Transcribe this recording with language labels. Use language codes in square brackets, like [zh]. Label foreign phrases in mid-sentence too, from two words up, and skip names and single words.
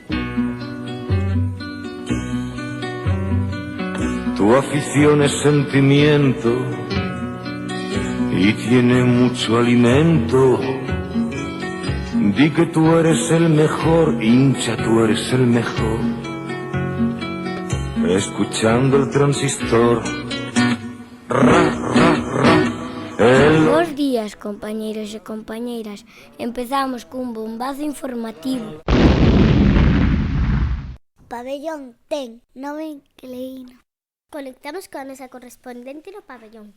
[es] Tu afición es sentimiento y tiene mucho alimento. Di que tú eres el mejor, hincha, tú eres el mejor. Escuchando el transistor. Ra, ra, ra. [gl] Bos días, compañeiros e compañeiras. Empezamos cun bombazo informativo. O pabellón ten nova inquilino. Conectamos con a nosa correspondente no pabellón.